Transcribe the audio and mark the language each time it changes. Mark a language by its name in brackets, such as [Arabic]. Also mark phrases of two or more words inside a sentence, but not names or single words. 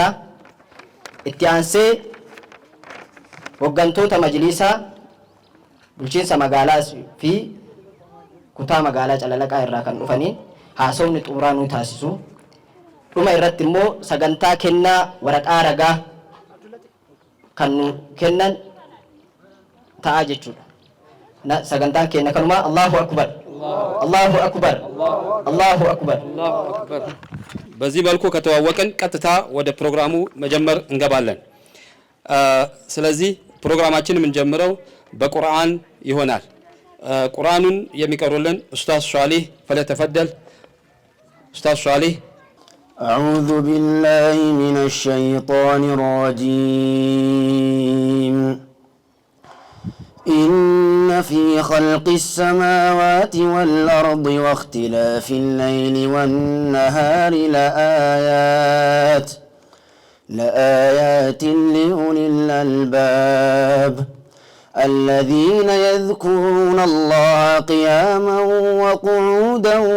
[Oromo] Itti aansee hooggantoota majlisaa bulchiinsa magaalaa fi kutaa magaalaa Calalaqaa irraa kan dhufaniin haasawni xumuraa nu taasisu. Dhuma irratti immoo sagantaa kennaa waraqaa ragaa kan nu kennan ta'a jechuudha. Sagantaan keenya kanuma. [Arabic] الله أكبر، الله أكبر، الله أكبر. [Amharic] በዚህ መልኩ ከተዋወቅን ቀጥታ ወደ ፕሮግራሙ መጀመር እንገባለን። ስለዚህ ፕሮግራማችን የምንጀምረው በቁርአን ይሆናል። ቁርአኑን የሚቀሩልን ኡስታዝ ሷሊህ ፈለተፈደል። ኡስታዝ ሷሊህ። [Arabic] أعوذ بالله من الشيطان الرجيم. إن في خلق السماوات والأرض واختلاف الليل والنهار لآيات لأولي الألباب الذين يذكرون الله قياما وقعودا